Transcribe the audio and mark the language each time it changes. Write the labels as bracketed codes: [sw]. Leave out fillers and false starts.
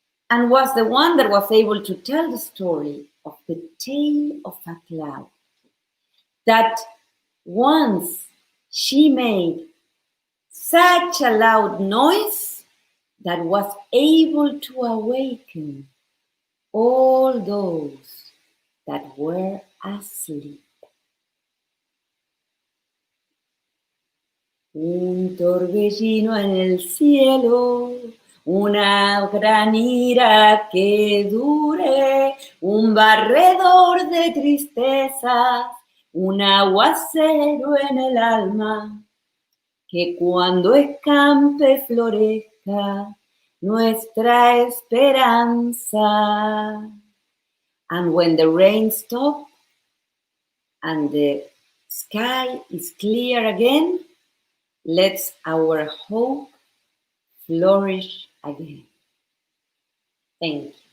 [en] and was the one that was able to tell the story of the tale of a cloud that once she made such a loud noise that was able to awaken all those that were asleep. [es] Un torbellino en el cielo, una gran ira que dure, un barredor de tristezas, un aguacero en el alma, que cuando escampe florezca nuestra esperanza. [en] And when the rain stops and the sky is clear again, let's our hope flourish again. Thank you.